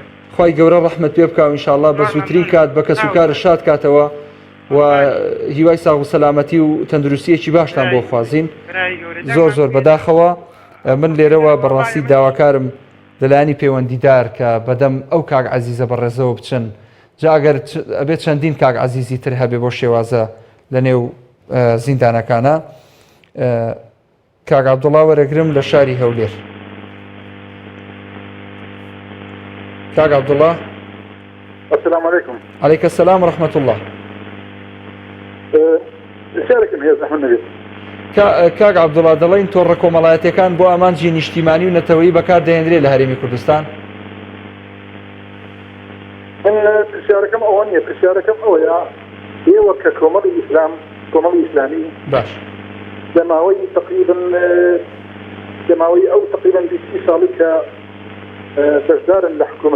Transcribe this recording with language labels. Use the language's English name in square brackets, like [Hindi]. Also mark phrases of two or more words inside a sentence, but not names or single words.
[Central Kurdish] خوای گەورە ڕەحمەت پێ بکە و ئینشاءالله بە زووترین کات بە کەس و کارە شاد کاتەوە و هیوای ساغ و سەلامەتی و تەندروستیەکی باشتان بۆ خوازین زۆر زۆر بەداخەوە من لێرەوە بەڕاستی داواکارم لەلایەنی پەیوەندیدار کە بەدەم ئەو کاک عەزیزە بەڕێزەوە بچن جا ئەگەر ئەبێت چەندین کاک عەزیزی تر هەبێ بۆ شێوازە لە نێو زیندانەکانە کاک عەبدوڵڵا وەرەگرم لە شاری هەولێر. کاک عەبدوڵڵا [Arabic] السلام عليكم. عليك السلام ورحمة الله. رسالكم هي زحمة النبي. [Central Kurdish] کاک عەبدوڵڵا دەڵێن تۆڕە کۆمەڵایەتیەکان بۆ ئامانجی نیشتیمانی و نەتەوەیی بەکاردەهێنرێت لە هەرێمی کوردستان؟ من پرسیارەکەم ئەوە نییە، پرسیارەکەم ئەوەیە ئێوە کە کۆمەڵی ئیسلام کۆمەڵی ئیسلامی باش لەماوەی ئەو تقریبا 20 ساڵی کە بەشدارن لە حکوومەت